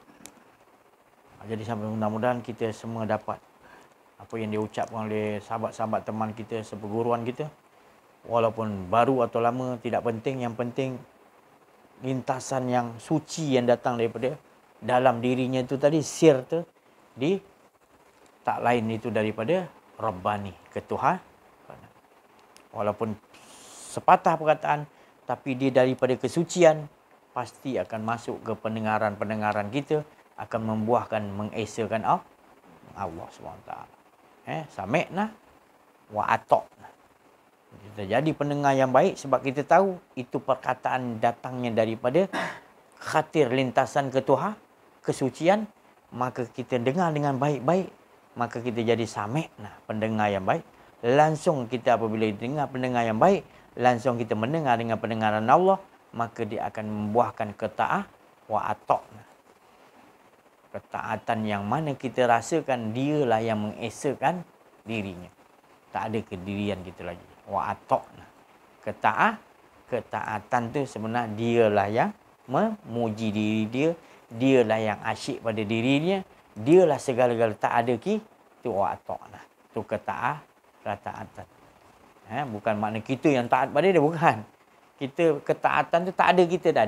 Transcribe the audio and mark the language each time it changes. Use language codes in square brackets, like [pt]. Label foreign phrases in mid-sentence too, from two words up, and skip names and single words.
[ms] Jadi sampai mudah-mudahan kita semua dapat apa yang diucapkan oleh sahabat-sahabat teman kita, seperguruan kita. Walaupun baru atau lama, tidak penting. Yang penting lintasan yang suci yang datang daripada dalam dirinya itu tadi, sir tu, tak lain itu daripada Rabbani, ketuhanan. Walaupun sepatah perkataan, tapi dia daripada kesucian, pasti akan masuk ke pendengaran-pendengaran kita, akan membuahkan, mengesakan Allah SWT. [ar] سمعنا وأطعنا. [ms] Kita jadi pendengar yang baik sebab kita tahu itu perkataan datangnya daripada khatir lintasan kesucian, maka kita dengar dengan baik-baik, maka kita jadi sami'na, pendengar yang baik. Langsung kita apabila dengar pendengar yang baik, langsung kita mendengar dengan pendengaran Allah, maka dia akan membuahkan ketaatan [ar] وأطعنا. [ms] Ketaatan yang mana kita rasakan dialah yang mengesakan dirinya. Tak ada kedirian kita lagi. [ar] وأطعنا. [ms] Ketaatan tu sebenarnya dialah yang memuji diri dia, dialah yang asyik pada dirinya, dialah segala-gala, tak ada tu [ar] وأطعنا. [ms] Tu ketaatan. Bukan makna kita yang taat pada dia, bukan. Kita ketaatan tu tak ada kita dah.